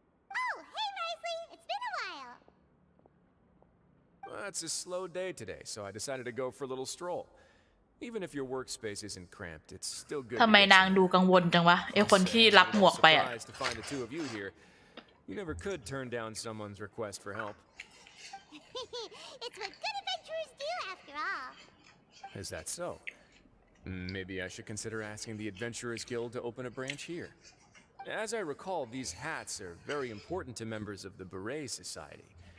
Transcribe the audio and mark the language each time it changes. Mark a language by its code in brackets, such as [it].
[en] Oh, hey, Wriothesley. It's been a while. Well, it's a slow day today, so I decided to go for a little stroll. Even if your workspace isn't cramped, it's still good. [th] ทำไมนางดูกังวลจังวะไอคนที่รับหมวกไปอะ [en] Surprised to find the two of you here. You never could turn down someone's request for help. It's what good adventurers do, after all. Is that so? Maybe I should consider asking the Adventurers Guild to open a branch here. As I recall, these hats are very important to members of the Beret Society.